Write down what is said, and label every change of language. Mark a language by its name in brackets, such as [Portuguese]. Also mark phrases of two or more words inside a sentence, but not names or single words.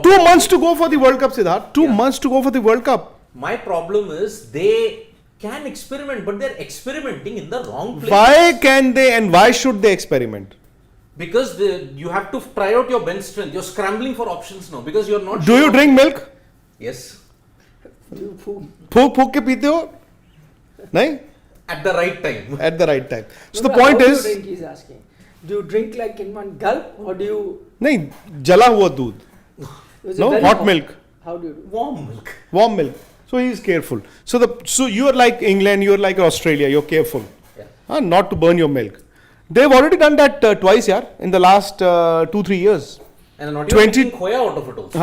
[English] 2 months to go for the World Cup, Siddharth. 2 months to go for the World Cup. My problem is they can experiment, but they're experimenting in the wrong place. Why can they and why should they experiment? Because you have to try out your bench strength. You're scrambling for options now because you're not. Do you drink milk? Yes. [Hindi] फूक फूक के पीते हो? नहीं? [English] At the right time. At the right time. So the How point do you is, drink, he's asking. Do you drink like in one gulp or do you? [Hindi] नहीं जला हुआ दूध. [English] is it No, very hot milk. How do you do? Warm milk. Warm milk. So he is careful. So you are like England, you are like Australia. You're careful, Yeah. not to burn your milk. They've already done that twice, yeah, in the last 2-3 years. And not 20 even making khoya out of it also.